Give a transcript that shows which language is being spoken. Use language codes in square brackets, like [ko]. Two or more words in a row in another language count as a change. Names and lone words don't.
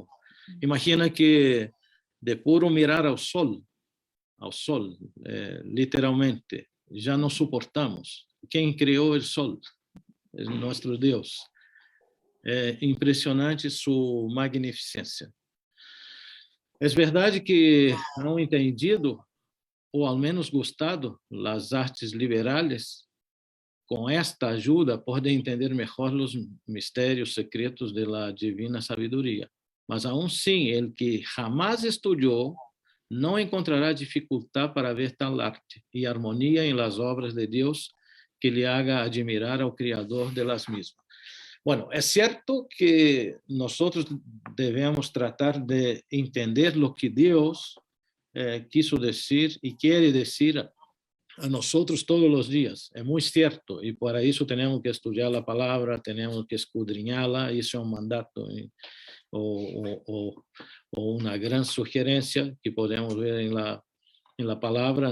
[es] Imagina que de puro mirar al sol, literalmente, ya no soportamos. ¿Quién creó el sol? Es nuestro Dios. Impresionante su magnificencia. [pt] Es verdade que [es] han entendido, [pt] ou ao menos gostado, as artes liberais, com esta ajuda, podem entender melhor os mistérios secretos da divina sabedoria. Mas, aún assim, [es] el que jamás [pt] estudou não encontrará dificuldade para ver tal arte e harmonia em [es] las obras [pt] de Deus que lhe haga admirar ao Criador [es] de las mismas. Bueno, es cierto que nosotros debemos tratar de entender lo que Dios quiso decir y quiere decir a nosotros todos los días. Es muy cierto, y para eso tenemos que estudiar la palabra, tenemos que escudriñarla, y eso es un mandato o una gran sugerencia que podemos ver en la palabra.